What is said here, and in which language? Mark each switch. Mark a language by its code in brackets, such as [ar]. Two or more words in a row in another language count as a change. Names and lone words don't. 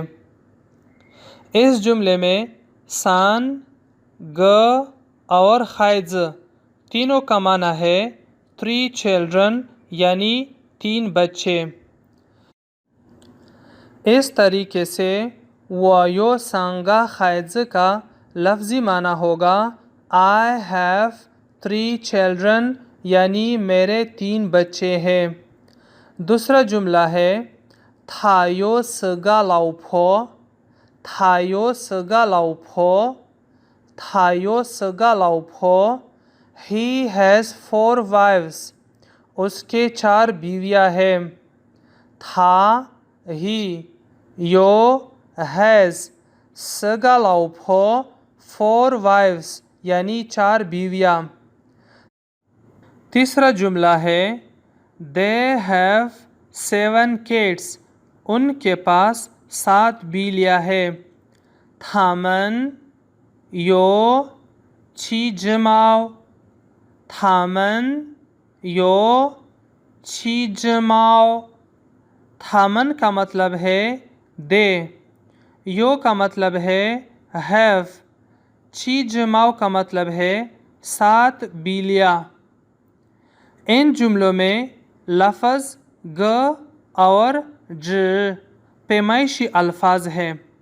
[ur] اس جملے میں سان، گ اور خائز تینوں کا معنی ہے [en] 3 children [ur] یعنی 3 بچے۔ اس طریقے سے وہ [zh] 有三个孩子 [ur] کا لفظی معنی ہوگا [en] I have 3 children [ur] یعنی میرے 3 بچے ہیں۔ دوسرا جملہ ہے [zh] 他有四个老婆，他有四个老婆, 他有4个老婆 [en] He has 4 wives [ur] اس کے 4 بیویاں ہیں [zh] 他 he 有 has 4个老婆 [en] 4 wives [ur] یعنی 4 بیویاں تیسرا جملہ ہے [en] They have 7 kids [ur] ان کے پاس 7 بلیاں ہیں [zh] 他们有7 只猫他们有7只猫他们 [ur] کا مطلب ہے they यो کا مطلب ہے have [zh] 7 只猫 [ur] کا مطلب ہے 7 بلیاں ان جملوں میں لفظ گ اور ج پیمائشی الفاظ ہیں